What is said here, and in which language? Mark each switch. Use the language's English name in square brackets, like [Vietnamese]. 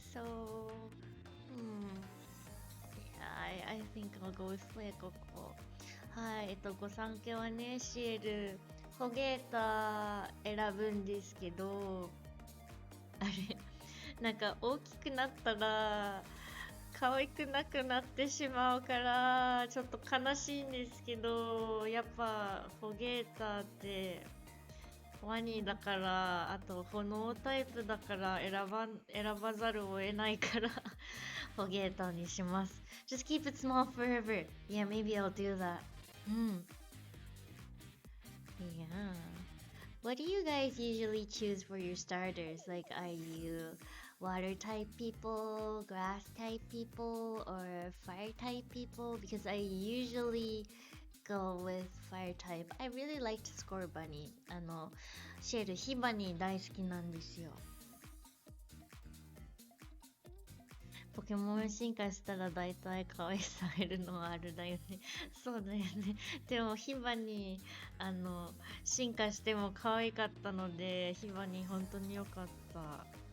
[English] So yeah, I think I'll go with フレココ。 [Japanese] はい、ご参加はね、シエル、ホゲータ選ぶんですけど、あれ、なんか大きくなったら可愛くなくなってしまうからちょっと悲しいんですけど、やっぱホゲータってワニだから、あと炎タイプだから選ばざるを得ないからホゲータにします。 [English] Just keep it small forever. Yeah, maybe I'll do that. Yeah. What do you guys usually choose for your starters? Like, are you water type people, grass type people, or fire type people? Because I usually go with fire type. I really like to score bunny. [Japanese] シェル、ヒバニー大好きなんですよ。ポケモン進化したら大体可愛さ減るのはあるだよね。そうだよね。でもヒバニー進化しても可愛かったので、ヒバニー本当に良かった。